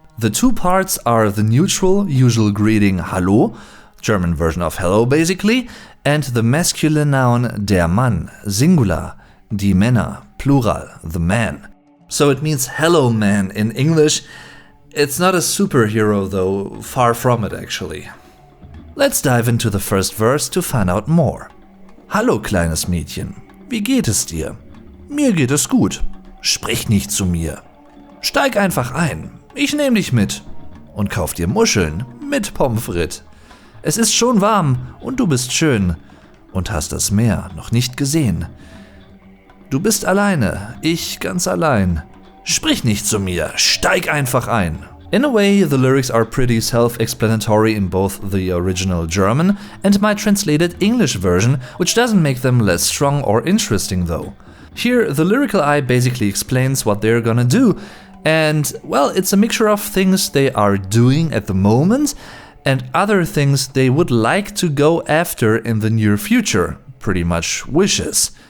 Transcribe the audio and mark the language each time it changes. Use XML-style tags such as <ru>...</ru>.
<en>The two parts are the neutral, usual greeting Hallo, German version of hello basically, and the masculine noun der Mann, singular, die Männer, plural, the man. So it means hello man in English. It's not a superhero though, far from it actually. Let's dive into the first verse to find out more.</en> <de>Hallo kleines Mädchen, wie geht es dir? Mir geht es gut. Sprich nicht zu mir. Steig einfach ein, ich nehm dich mit. Und kauf dir Muscheln mit Pommes frites. Es ist schon warm und du bist schön und hast das Meer noch nicht gesehen. Du bist alleine, ich ganz allein. Sprich nicht zu mir, steig einfach ein.</de> <en>In a way, the lyrics are pretty self-explanatory in both the original German and my translated English version, which doesn't make them less strong or interesting though. Here, the lyrical eye basically explains what they're gonna do, and, well, it's a mixture of things they are doing at the moment and other things they would like to go after in the near future, pretty much wishes.</en>